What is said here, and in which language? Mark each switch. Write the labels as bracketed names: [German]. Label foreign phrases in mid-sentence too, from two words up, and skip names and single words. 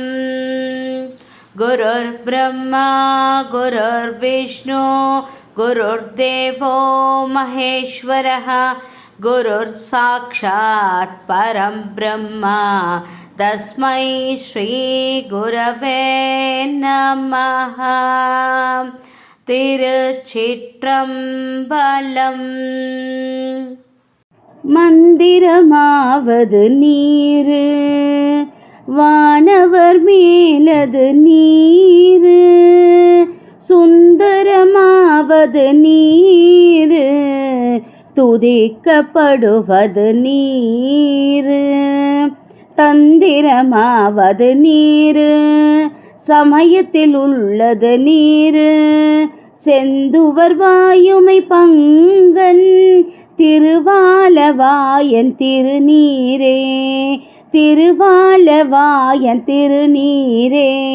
[Sanskrit] गुरुर्ब्रह्मा गुरुर्विष्णु गुरुर्देवो महेश्वरः गुरुर्साक्षात् परं ब्रह्म तस्मै श्रीगुरवे नमः। [Tamil] திருச்சிற்றம்பலம். மந்திரமாவது நீரு, வானவர் மேலது நீரு, சுந்தரமாவது நீரு, துதிக்கப்படுவது நீரு, தந்திரமாவது நீரு, சமயத்தில் உள்ளது நீரு, செந்துவர் வாயுமை பங்கன் திருவாலவாயன் திருநீரே, திருவாலவாயன் திருநீரே.